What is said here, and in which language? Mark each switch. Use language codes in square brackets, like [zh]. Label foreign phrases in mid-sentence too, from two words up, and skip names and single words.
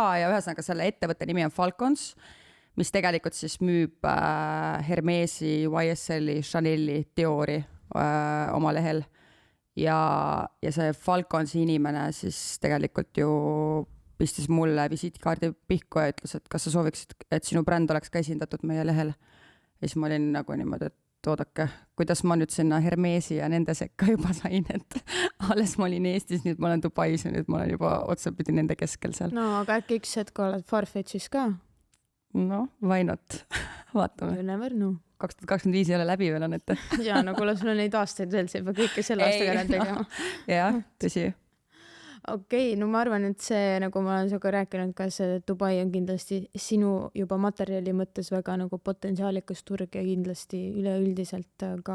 [et] ja ühesõnaga selle ettevõtte nimi on Falcons, mis tegelikult siis müüb Hermesi, YSL-i, Chanel'i, Diori oma lehel ja see Falconsi inimene siis tegelikult ju pistis mulle visiitkaardi pihku ja ütles, et kas sa sooviksid, et sinu bränd oleks ka esindatud meie lehel ja siis ma olin nagu niimoodi, et oodake, kuidas ma nüüd sinna Hermesi ja nende sekka juba sain, et alles ma olin Eestis, nüüd ma olen Dubais ja nüüd ma olen juba otsapidi nende keskel seal. No, aga äkki üks hetk oled Farfetchis ka? [en] No, why not? Vaatame. You never know. [et] 2025 ei ole läbi veel on, et. Ja, no kuule, sul on neid aastaid veel, see juba kõike selle aastaga ära tegema. Jah, tõsi. Okei, no ma arvan, et see, nagu ma olen sinuga rääkinud, ka see Dubai on kindlasti sinu juba materjali mõttes väga nagu potentsiaalikas turg ja kindlasti üleüldiselt ka.